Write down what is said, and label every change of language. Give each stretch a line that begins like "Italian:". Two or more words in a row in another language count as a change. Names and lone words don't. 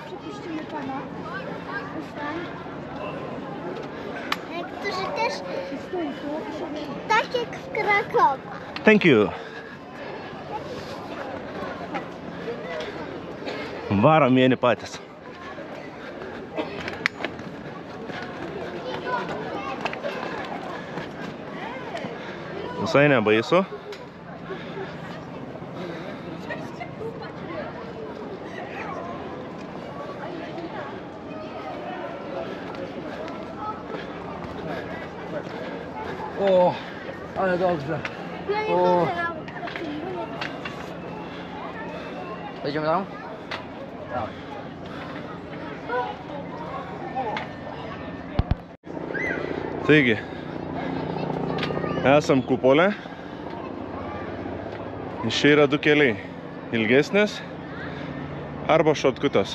Polish: Niektórzy też tak jak w Krakowie.
English: Thank you.
Lithuanian: Varom vieni patys. Visai nebaisu.
Polish: O, ale dobrze. O. Idziemy tam? Tak.
Lithuanian: Taigi, esam kupole. Iš čia yra du keliai. Ilgesnis arba šortkutas.